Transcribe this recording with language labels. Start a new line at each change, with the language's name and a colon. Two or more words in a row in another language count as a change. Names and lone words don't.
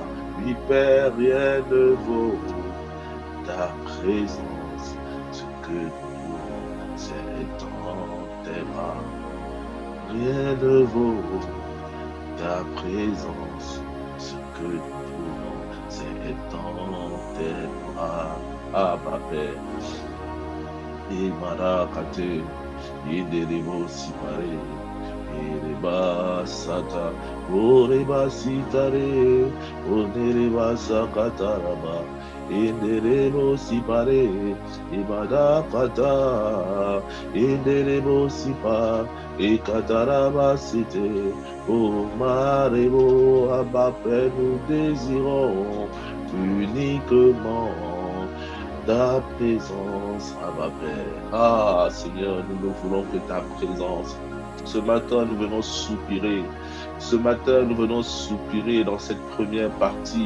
French: Oui, Père, rien ne vaut ta présence. Ce que nous voulons, c'est être dans tes bras. Rien ne vaut ta présence. Ce que nous voulons, c'est être dans tes bras. Abba Père. Et Marakate, et Derebo Sipare, et Reba Sata, O Reba Sitare, O Dereba Sakataraba, et Derebo Sipare, et Madakata, et Derebo Sipa, et Kataraba Site, O Marebo, Abba Père, nous désirons uniquement ta présence, Abba Père. Ah, Seigneur, nous ne voulons que ta présence. Ce matin, nous venons soupirer. Ce matin, nous venons soupirer dans cette première partie.